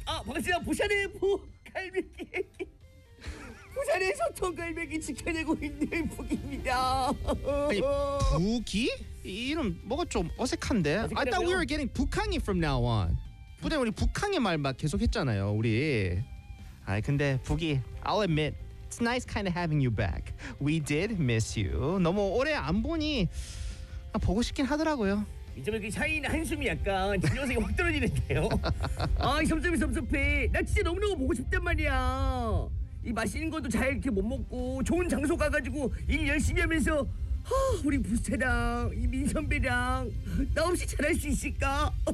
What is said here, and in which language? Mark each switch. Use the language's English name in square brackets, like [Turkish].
[Korean] 아 방금 제가 부산의 갈매기 부산의 소통 갈매기 지켜내고 있는 북입니다. 아니 북이? 이 이름 뭐가 좀 어색한데? [English] I thought we were getting 북한이 from now on. [Korean] 근데 우리 북한의 말 막 계속 했잖아요 우리. 아 근데 북이 [English] I'll admit it's nice kind of having you back. We did miss you. [Korean] 너무 오래 안 보니 보고 싶긴 하더라고요. 이제 그 샤인 한숨이 약간 진정성이 확 떨어지는데요. 아이 섭섭해 섭섭해. 나 진짜 너무너무 보고 싶단 말이야. 이 맛있는 것도 잘 이렇게 못 먹고 좋은 장소 가가지고 일 열심히 하면서 허, 우리 부스테랑 이 민선배랑 나 없이 잘할 수 있을까?